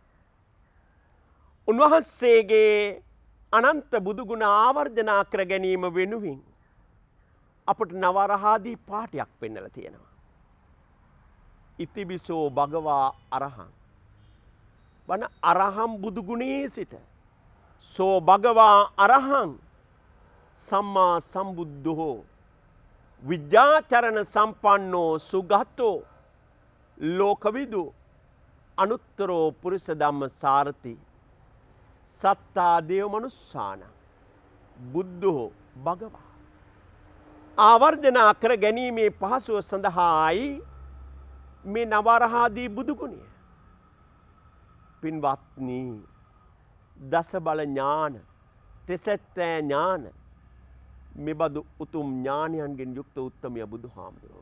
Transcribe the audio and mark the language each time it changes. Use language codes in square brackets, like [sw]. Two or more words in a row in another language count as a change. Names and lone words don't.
[si] උන්වහන්සේගේ අනන්ත බුදුගුණ ආවර්ජනා කර ගැනීම වෙනුවෙන් අපට නවරහාදී පාඨයක් පෙන්නලා තියෙනවා. [pi] ඉතිබිසෝ භගවා අරහං. [si] වන අරහම් බුදුගුණයේ සිට [pi] සෝ භගවා අරහං සම්මා සම්බුද්ධෝ විද්‍යාචරණ සම්පන්නෝ සුගතෝ ලෝකවිදු අනුත්තරෝ පුරුෂ ධම්ම සාරති සත්තා දේව මනුස්සාන බුද්ධෝ භගවා. [si] ආවර්ජනා කර ගැනීමේ පහසුව සඳහායි මේ නවරහාදී බුදුගුණය. පින්වත්නි දස බල ඥාන තෙසැත්තෑ ඥාන මෙබඳු උතුම් ඥානයන්ගෙන් යුක්ත උත්තමය බුදුහාමුදුරුවෝ.